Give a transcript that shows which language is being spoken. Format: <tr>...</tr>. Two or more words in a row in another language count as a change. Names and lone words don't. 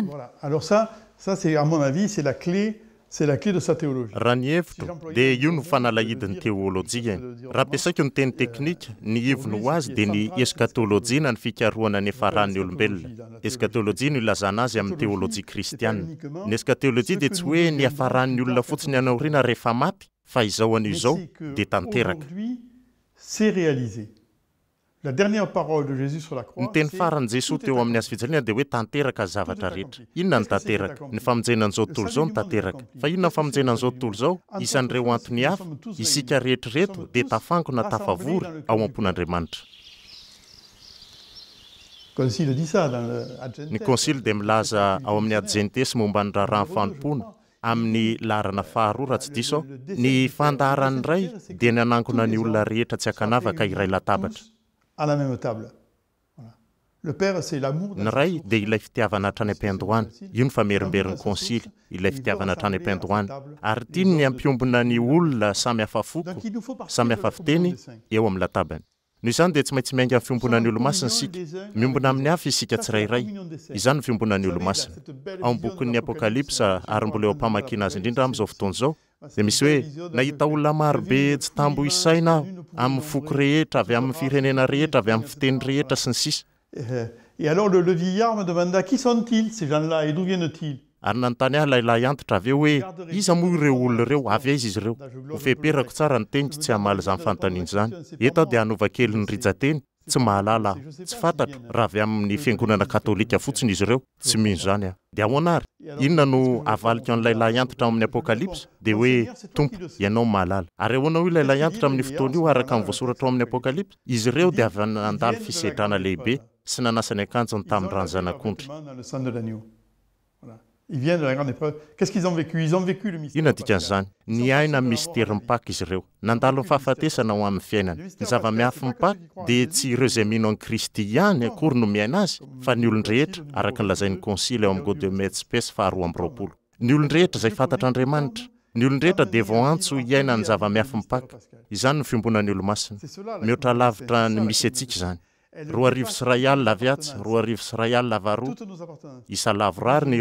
<fr>Voilà. Alors ça c'est à mon avis c'est la clé, C'est la clé de sa théologie.</fr> <mg>raha ny hevitro dia io no fanalahidin'ny teolojia raha ampiasaiko ny teny teknika ny hevino ho azy dia ny eskatolojia ny fikarohana ny efaran'ny olombelona eskatolojia no ilazana azy amin'ny teolojia kristiana ny eskatolojia dia tsy hoe ny efaran'ny olona fotsiny anaoriana rehefa maty fa izao an'io izao dia tanteraka</mg> <fr>c'est réalisé. La dernière parole de Jésus sur la croix.</fr> <mg>Ny teny faran'i Jesosy teo amin'ny hazofijaliana dia hoe tanteraka ny zavatra rehetra. Inona ny tanteraka? Ny famonjenan'izao tontolo izao ny tanteraka. Fa inona ny famonjenan'izao tontolo izao? Isan'ireo antony hafa, isika rehetrareto dia tafankona tafavory ao am-pon'Andriamanitra. Ny konsily dia milaza ao amin'ny adjentesy momba ny raharahany fanompona amin'ny laharana faharoa raha tsy diso aho. Ny fandaharany iray dia ny anankona ny olona rehetra tsy hakanavaka iray latabatra.</mg> <fr>À la même table. Voilà. Le Père, c'est l'amour.</fr> <mg>Ny ray dia ilay fitiavana hatrany am-piandohana. Io ny famerimberiny konsily, ilay fitiavana hatrany am-piandohana. Ary tiany ny ampiombona ny olona samy hafa foko, samy hafa fiteny eo amin'ny latabany. Noho izany dia tsy maintsy miainga amin'ny fiombona ny olo-masina isika. Miombona amin'ny hafa isika tsirairay. Izany ny fiombona ny olo-masina. Ao amin'ny bokin'ny Apokalipsa ary mbola eo am-pamakiana azy indrindra amin'izao fotoana izao. Dia misy hoe nahita olona marobe tsy tambo isaina aho amin'ny foko rehetra avy amin'ny firenena rehetra avy amin'ny fiteny rehetra sy ny sisa.</mg> <fr>Et alors le vieillard me demanda qui sont-ils ces gens-là et d'où viennent-ils?</fr> <mg>Ary nanontany ahy lehilahy antitra avy eo hoe iza moa ireo olona ireo avy aiza izy ireo ho feperako tsara ny teniko tsy hamaly izany fanontaniana izany eto aho dia hanova kely ny rijateny tsy mahalala aho tsy fantatro raha avy amin'ny fiangonana katolika fotsiny izy ireo tsy mino izany aho dia ahoana ary inona no avaliko an'ilay lahy antitra amin'ny apokalipsa dia hoe tompo ianao mahalala ary ahoana hoe lehilahy antitra amin'ny fotoana io araka amin'ny voasoratra ao amin'ny apokalipsa izy ireo dia avy nandalo fisedrana lehibe sy nanasany akanjony tamin'ny rano zanak'ondry.</mg> <fr>Ils viennent de la grande épreuve. Qu'est-ce qu'ils ont vécu? Ils ont vécu le mystère.</fr> <mg>Ina dikan'izany ny aina mystère mipaka izy ireo nandalo ny fahafatesana ao amin'ny fiainana ny zava-miafy mipaka dia tsy ireo izay mino an'i Kristy ihany akory no miaina azy fa ny olon-drehetra araka ny lazain'ny konsily ao amin'ny Gaudium Spes faharoa amby roapolo ny olon-drehetra izay fantatra Andriamanitra ny olon-drehetra dia vao antso hiaina ny zava-miafy mipaka izany no fiombonan'ny olo-masina mihoatra lavitra ny misy antsika izany 2 sy 1 alina aviatsy 2 sy 1 alina avaroa isa lavo rary ny</mg>